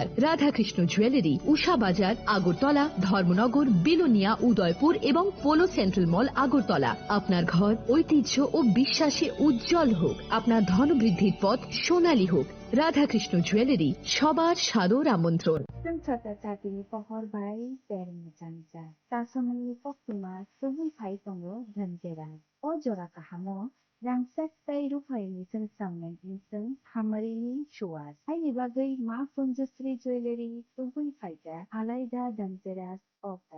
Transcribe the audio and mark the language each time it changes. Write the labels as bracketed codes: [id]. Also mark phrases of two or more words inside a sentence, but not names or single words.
[bn] রাধাকৃষ্ণ জুয়েলারি, উষা বাজার, আগরতলা, ধর্মনগর, বিলোনিয়া, উদয়পুর এবং পোলো সেন্ট্রাল মল, আগরতলা। আপনার ঘর ঐতিহ্য ও বিশ্বাসে উজ্জ্বল হোক, আপনার ধনবৃদ্ধির পথ সোনালী হোক। রাধাকৃষ্ণ জুয়েলারি, সবার সাদর আমন্ত্রণ। [trp] Tati pohor bai termi chancha. Tasomni poktima suhi phai tongo dhanjera. O jora kahamo rangsak tai rupai ni sammen inseng hamari ni shuas. Hai ni bagai ma Kunjasri jewelry suhi phaita alaida dhanjera offer.